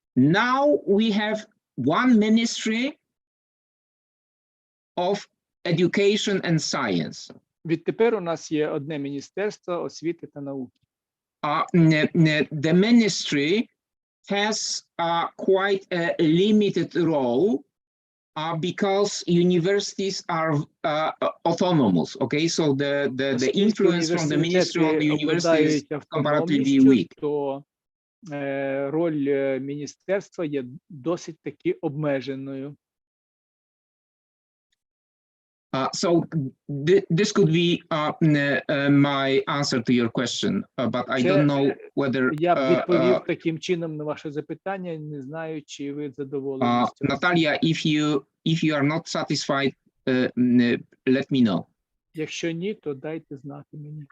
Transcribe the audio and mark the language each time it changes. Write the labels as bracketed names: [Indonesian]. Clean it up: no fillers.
[English] Now we have one Ministry of Education and Science. [Ukrainian] Відтепер у нас є одне Міністерство освіти та науки. [English] The ministry has quite a limited role because universities are autonomous. Okay, so the influence from the ministry on the university is comparatively weak. [Ukrainian] То роль міністерства є досить таки обмеженою. [English] So this could be my answer to your question, but I don't know whether. [Ukrainian] Я б відповів таким чином на ваше запитання, не знаю, чи ви задоволені. [English] Natalia, if you are not satisfied, let me know. [Ukrainian] Якщо ні, то дайте знати мені.